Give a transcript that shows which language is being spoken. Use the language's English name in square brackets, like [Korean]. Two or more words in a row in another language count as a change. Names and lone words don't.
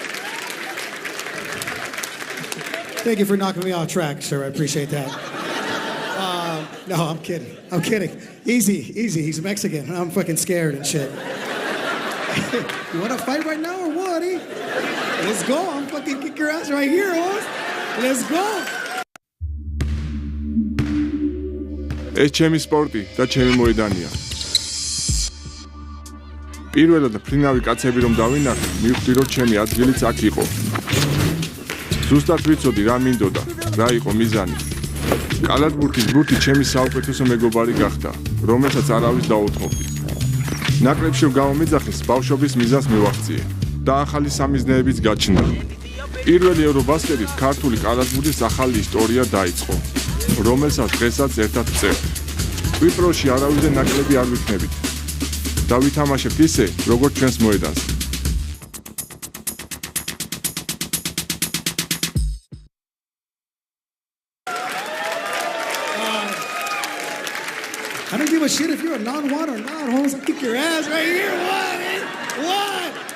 [English] Thank you for knocking me off track, sir. I appreciate that. No, I'm kidding. I'm kidding. Easy, easy. He's Mexican. I'm fucking scared and shit. You want to fight right now or what, eh? Let's go. I'm fucking kick your ass right here, hoes. Let's go. [Georgian] ეს ჩემი სპორტი და ჩემი მოედანია. პირველად ფრინავი კაცები რომ დავინახე, მივხვდი რომ ჩემი ადგილიც აქ იყო. ზუსტად ვიცოდი რა მინდოდა, რა იყო მიზანი. კალათბურთის ბურთი ჩემი საუკეთესო მეგობარი გახდა, რომელსაც არავის დაუთმობდი. ნაკრებში რომ გამომეძახეს, ბავშვობის მიზანს მივაღწიე და ახალი სამიზნეებიც გაჩნდა. პირველი ევრობასკეტის ქართული კალათბურთის ახალი ისტორია დაიწყო, რომელსაც დღესაც ერთად ვწერთ. კვიპროსში არავითარ ნაკლები არ ვიქნებით და ვითამაშებთ ისე, როგორც ჩვენს მოედანს. [English] I don't give a shit if you're a non-one or not, hoes. I'll kick your ass right here. What? What?